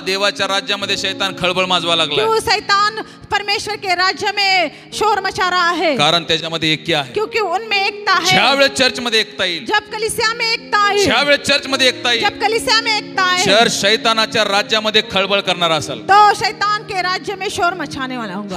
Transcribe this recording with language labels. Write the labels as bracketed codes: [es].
[mr] देवाच्या राज्यामध्ये शैतान खळबळ माजवा लागला. [hi] क्यों शैतान परमेश्वर के राज्य में शोर मचा रहा है? [mr] कारण त्याच्यामध्ये एकी आहे. [hi] क्योंकि उनमें एकता है. [mr] ज्यावेळेस चर्च मध्ये एकता येईल, [hi] जब कलीसिया में एकता आई, [mr] ज्यावेळेस चर्च मध्ये एकता येईल, [hi] जब कलीसिया में एकता आई, [mr] चर्च शैतानाच्या राज्यामध्ये खळबळ करणार असेल. [hi] तो शैतान के राज्य में शोर मचाने वाला होगा.